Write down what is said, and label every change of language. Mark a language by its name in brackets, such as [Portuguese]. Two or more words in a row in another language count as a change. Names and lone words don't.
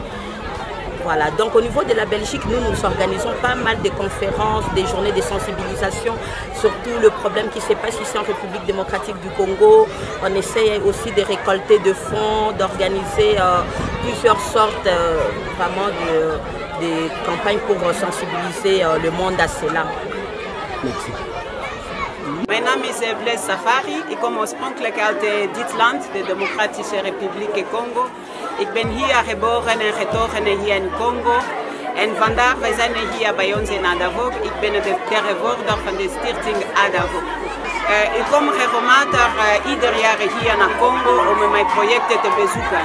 [French] Voilà, donc au niveau de la Belgique, nous organisons pas mal de conférences, des journées de sensibilisation, surtout le problème qui se passe ici en République démocratique du Congo. On essaie aussi de récolter de fonds, d'organiser plusieurs sortes vraiment de campagnes pour sensibiliser le monde à cela. Merci. [Dutch] Mijn naam is Blaise Safari. Ik kom oorspronkelijk uit dit land, de Democratische Republiek Congo. Ik ben hier geboren en getogen hier in Congo. En vandaag wij zijn hier bij ons in Adavok. Ik ben de tegenwoordiger van de stichting Adavok. Ik kom regelmatig ieder jaar hier naar Congo om mijn projecten te bezoeken.